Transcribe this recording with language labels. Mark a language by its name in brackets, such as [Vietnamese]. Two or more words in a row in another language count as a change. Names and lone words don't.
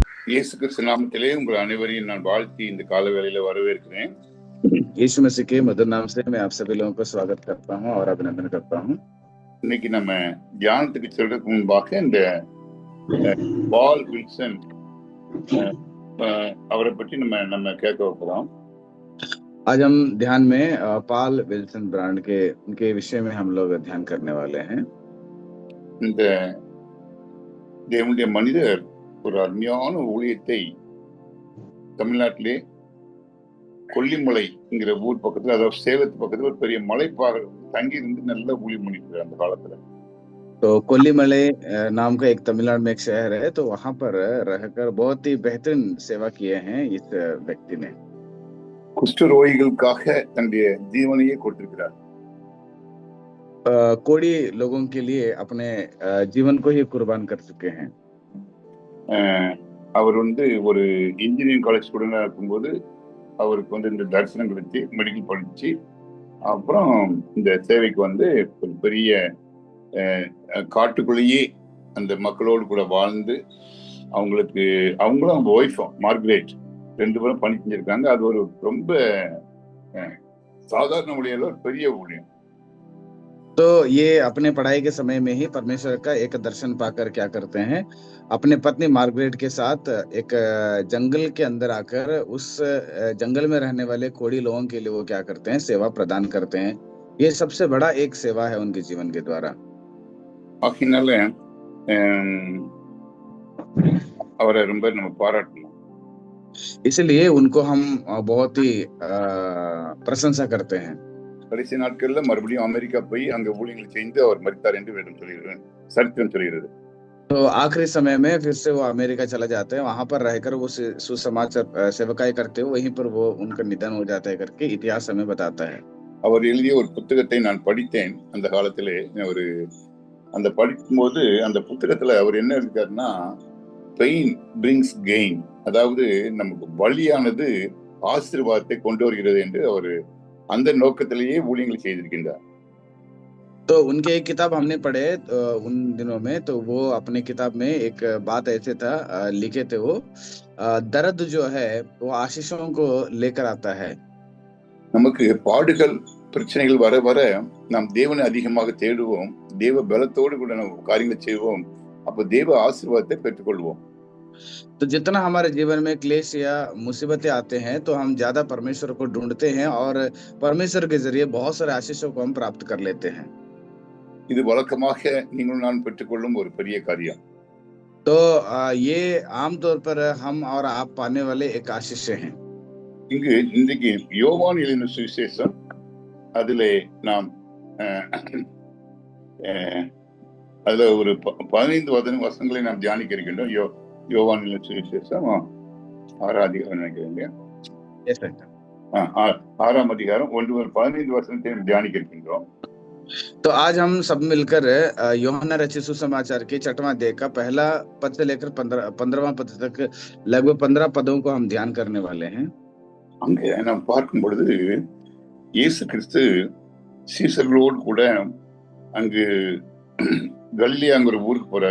[Tamil] இயேசு கிறிஸ்து நாமத்திலே உங்கள் அனைவரையும் நான் வாழ்த்தி இந்த கால வேளையில வரவேற்கிறேன். [Hindi] यीशु मसीह के मधुर नाम से मैं आप सभी लोगों को स्वागत करता हूं और अभिनंदन करता हूं। [Tamil] இன்னைக்கு நம்ம தியானத்துக்கு செல்றதுக்கு முன்பாக இந்த பால் வில்சன் அவரை பற்றி நம்ம கேட்க போறோம். [Hindi] आज हम ध्यान में पाल विल्सन ब्रांड के उनके विषय में हम लोग ध्यान करने वाले हैं। [Tamil] இந்த தேவனுடைய மனிதர் ஒரு அருமையான ஊழியத்தை தமிழ்நாட்டிலே கொல்லிமலைங்கிற ஊர் பக்கத்துல, அதாவது சேலத்து பக்கத்துல ஒரு பெரிய மலைப்பாறை தங்கி இருந்து நல்ல ஊழியம் பண்ணிட்டு அந்த காலத்துல. [Hindi] तो कोल्लीमले नाम का एक तमिलनाडु में एक शहर है, तो वहां पर रहकर बहुत ही बेहतरीन सेवा किए हैं इस व्यक्ति ने। [Tamil] குஷ்டரோகிகளுக்காக தன்னுடைய ஜீவனையே கொடுத்திருக்கிறார்। [Hindi] कोड़ी लोगों के लिए अपने जीवन को ही कुर्बान कर चुके हैं। [Tamil] அவர் ஒரு [English] engineering college studentா [Tamil] இருக்கும்போது அவருக்கு இந்த தரிசனம் கிடைச்சி மெடிக்கல் படிச்சு அப்புறம் இந்த சேவைக்கு ஒரு பெரிய காட்டுக்குள்ளேயே அந்த மக்களோடு கூட வாழ்ந்து அவங்களும் அவங்க ஒய்ஃபும் மார்கரெட் 2 பேரும் பணி செஞ்சிருக்காங்க. அது ஒரு ரொம்ப சாதாரண ஊழியம், ஒரு பெரிய ஊழியம்। [Hindi] तो ये अपने पढ़ाई के समय में ही परमेश्वर का एक दर्शन पाकर क्या करते हैं, अपने पत्नी मार्गरेट के साथ एक जंगल के अंदर आकर उस जंगल में रहने वाले कोड़ी लोगों के लिए वो क्या करते हैं, सेवा प्रदान करते हैं। ये सबसे बड़ा एक सेवा है उनके जीवन के द्वारा। [Tamil] அவரை ரொம்ப நம்ம பாராட்டணும்। [Hindi] इसलिए उनको हम बहुत ही प्रशंसा करते हैं। [Tamil] கடைசி நாட்கள்ல மறுபடியும் அமெரிக்கா போய் அங்க ஊழியங்கள் செய்து அவர் மரித்தார் என்று சரித்திரம் சொல்கிறது। [Hindi] तो आखिरी समय में फिर से वो अमेरिका चला जाते हैं, वहां पर रहकर वो सुसमाचार सेवकाई करते हुए वहीं पर वो उनका निधन हो जाता है करके इतिहास हमें बताता है। [Tamil] அவர் எழுதிய ஒரு புத்தகத்தை நான் படித்தேன் அந்த காலத்திலே। அந்த படிக்கும்போது அந்த புத்தகத்துல அவர் என்ன இருக்காருன்னா, [English] pain brings gain, [Tamil] அதாவது நமக்கு வலியானது ஆசீர்வாதத்தை கொண்டு வருகிறது என்று அவர் அந்த நோக்கத்திலேயே ஊழியங்கள் செய்திருக்கின்றார்। [Hindi] तो उनके एक किताब हमने पढ़े उन दिनों में, तो वो अपने किताब में एक बात ऐसे था लिखे थे, वो दर्द जो है वो आशीषों को लेकर आता है। [Tamil] நமக்கு பாடுகள் பிரச்சனைகள் வர வர நாம் தேவனை அதிகமாக தேடுவோம், தேவ பலத்தோடு கூட நம்ம காரியங்களை செய்வோம், அப்ப தேவ ஆசீர்வாதத்தை பெற்றுக்கொள்வோம்। [Hindi] तो जितना हमारे जीवन में क्लेश या मुसीबतें आते हैं तो हम ज्यादा परमेश्वर को ढूंढते हैं और परमेश्वर के जरिए बहुत सारे आशीषों को हम प्राप्त कर लेते हैं। [Tamil] இது வழக்கமாக நீங்களும் நான் பெற்றுக்கொள்ளும் ஒரு பெரிய காரியம்। [Hindi] तो ये आमतौर पर हम और आप पाने वाले एक आशीष हैं। [Tamil] இங்கு இன்றைக்கு யோவான் எழுதின சுவிசேஷம், அதிலே நாம் அதுல ஒரு 15 வசனங்களை நாம் தியானிக்க இருக்கின்றோம்। யோவான் எழுதின சுவிசேஷம் 6ஆம் அதிகாரம் நினைக்கிறீங்க, 6ஆம் அதிகாரம் 1-15 வசனத்தை தியானிக்க இருக்கின்றோம்। [Hindi] तो आज हम सब मिलकर यूहन्ना रचित सुसमाचार के 6वां अध्याय का पहला पद से लेकर 15वां पद तक लगभग 15 पदों को हम ध्यान करने वाले हैं। [Tamil] அங்கே நாம் பார்க்கும் பொழுது இயேசு கிறிஸ்து சீசர்களோடு கூட அங்கு கலிலேயாங்கிற ஊருக்கு போறாரு।